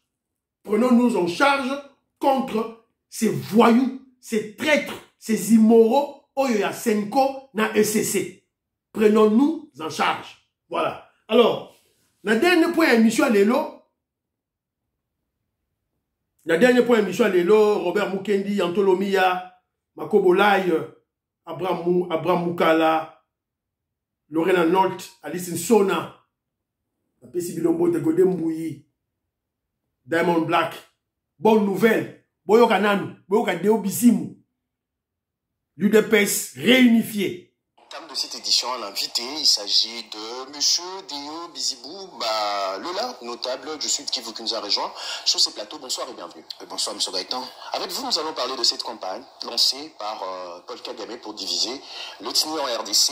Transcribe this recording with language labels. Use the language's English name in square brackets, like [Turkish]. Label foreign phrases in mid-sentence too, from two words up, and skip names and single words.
[French] Prenons-nous en charge contre ces voyous, ces traîtres, ces immoraux. [Lingala] Oyo Senko na ECC. [French] Prenons-nous en charge. Voilà. Alors, la dernière point émission à l'élo. Robert Mukendi, Antolomia, Makobolai, Abraham Mukala, Lorena Nolt, Alice Nsona, Pesi Bilombo de Godembouyi, Diamond Black. Bonne nouvelle. [Lingala] Boyoka Nanu, Boyoka Deo Bisimu. [French] L'UDPS réunifié. En termes de cette édition, l'invité, il s'agit de M. Deo Bizibou, Lola, notable du Sud qui nous a rejoint sur ce plateau. Bonsoir et bienvenue. Bonsoir M. Gaëtan. Avec vous, nous allons parler de cette campagne lancée par Paul Kagame pour diviser l'ethnie en RDC.